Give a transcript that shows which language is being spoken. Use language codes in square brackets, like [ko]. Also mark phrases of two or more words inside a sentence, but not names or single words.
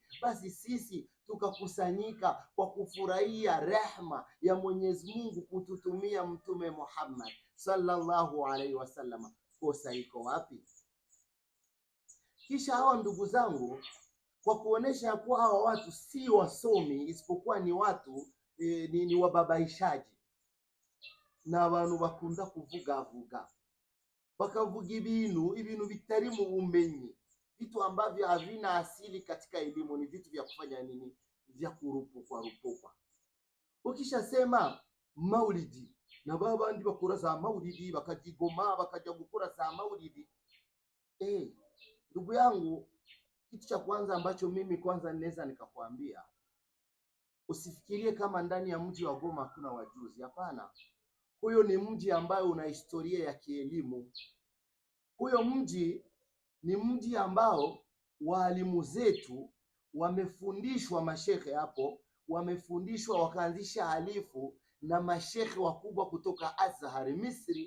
[sw] Basi sisi tukakusanyika kwa kufurahia rehema ya Mwenyezi Mungu kututumia mtume Muhammad [ar] sallallahu alaihi wasallam. [sw] Kosa iko wapi? Kisha hawa ndugu zangu, kwa kuonesha kuwa hawa watu si wasomi, isipokuwa ni watu ni wababaishaji na [rw] abantu bakunda kuvugavuga, bakavuga ibintu bitari mu bumenyi, [sw] vitu ambavyo havina asili katika elimu, ni vitu vya kufanya nini? Vya kurupukwa. Ukisha sema maulidi, [rw] na babandi bakora za maulidi, bakajigoma bakaja gukora za maulidi. [sw] Ndugu yangu, kitu cha kwanza ambacho mimi kwanza naweza nikakwambia, usifikirie kama ndani ya mji wa Goma kuna wajuzi. Hapana, huyo ni mji ambayo una historia ya kielimu. Huyo mji ni mji ambao waalimu zetu wamefundishwa, mashekhe hapo wamefundishwa, wakaanzisha alifu na mashekhe wakubwa kutoka Azhar Misri.